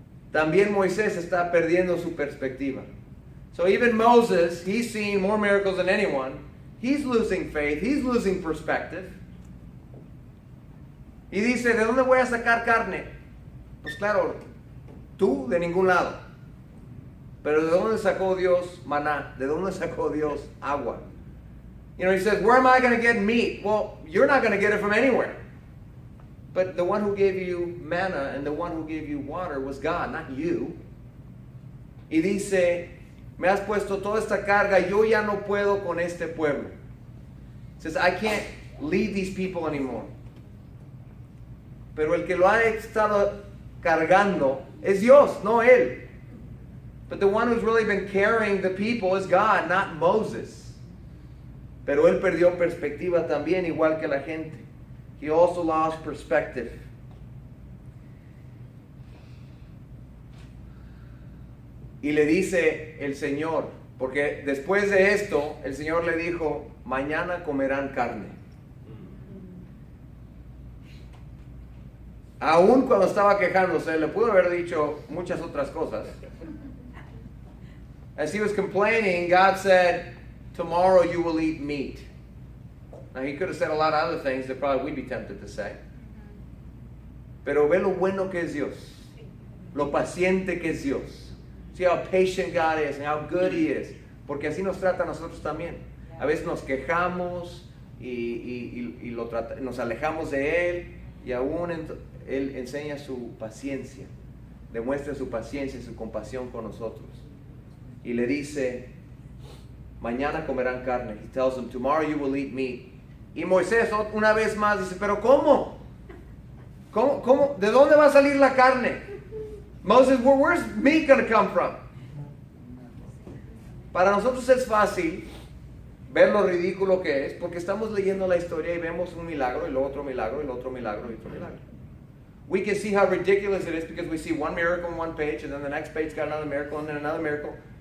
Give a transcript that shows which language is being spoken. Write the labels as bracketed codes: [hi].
[es] También Moisés está perdiendo su perspectiva. [en] So even Moses, he's seen more miracles than anyone. He's losing faith. He's losing perspective. [es] Y dice, ¿de dónde voy a sacar carne? Pues claro, tú de ningún lado. Pero ¿de dónde sacó Dios maná? ¿De dónde sacó Dios agua? [en] You know, he says, where am I going to get meat? Well, you're not going to get it from anywhere. But the one who gave you manna and the one who gave you water was God, not you. [es] Y dice, me has puesto toda esta carga, yo ya no puedo con este pueblo. [en] He says, I can't lead these people anymore. [es] Pero el que lo ha estado cargando es Dios, no él. [en] But the one who's really been carrying the people is God, not Moses. [es] Pero él perdió perspectiva también, igual que la gente. [en] He also lost perspective. [es] Y le dice el Señor, porque después de esto, el Señor le dijo, mañana comerán carne. Aún cuando estaba quejándose, le pudo haber dicho muchas otras cosas. [en] As he was complaining, God said, tomorrow you will eat meat. Now he could have said a lot of other things that probably we'd be tempted to say. [es] Pero ve lo bueno que es Dios. Lo paciente que es Dios. [en] See how patient God is and how good He is. [es] Porque así nos trata a nosotros también. A veces nos quejamos y nos alejamos de Él. Y aún Él enseña su paciencia. Demuestra su paciencia y su compasión con nosotros. Y le dice, mañana comerán carne. [en] He tells them, tomorrow you will eat meat. [es] Y Moisés una vez más dice, pero ¿cómo? ¿Cómo? ¿De dónde va a salir la carne? [en] Moses, where's meat going to come from? [es] Para nosotros es fácil ver lo ridículo que es, porque estamos leyendo la historia y vemos un milagro, y luego otro milagro, y luego otro milagro, y otro milagro. [en] We can see how ridiculous it is because we see one miracle on one page, and then the next page got another miracle, and then another miracle.